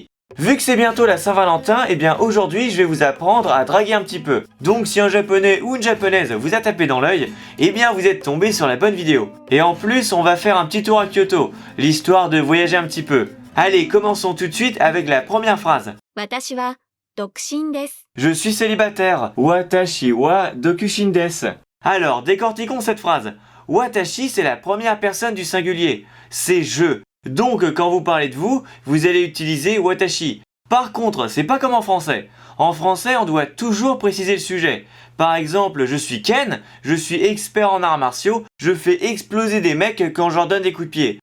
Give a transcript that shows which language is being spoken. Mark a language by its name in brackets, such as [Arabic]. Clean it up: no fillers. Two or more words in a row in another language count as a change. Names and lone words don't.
[French] Vu que c'est bientôt la Saint-Valentin, eh bien aujourd'hui je vais vous apprendre à draguer un petit peu. Donc si un japonais ou une japonaise vous a tapé dans l'œil, eh bien vous êtes tombé sur la bonne vidéo. Et en plus on va faire un petit tour à Kyoto, l'histoire de voyager un petit peu. Allez, commençons tout de suite avec la première phrase. [Japanese] 私は独身です。 [French] Je suis célibataire. [Japanese] 私は独身です. [French] Alors, décortiquons cette phrase. Watashi, c'est la première personne du singulier. C'est je. Donc, quand vous parlez de vous, vous allez utiliser watashi. Par contre, c'est pas comme en français. En français, on doit toujours préciser le sujet. Par exemple, je suis Ken, je suis expert en arts martiaux, je fais exploser des mecs quand je leur donne des coups de pied.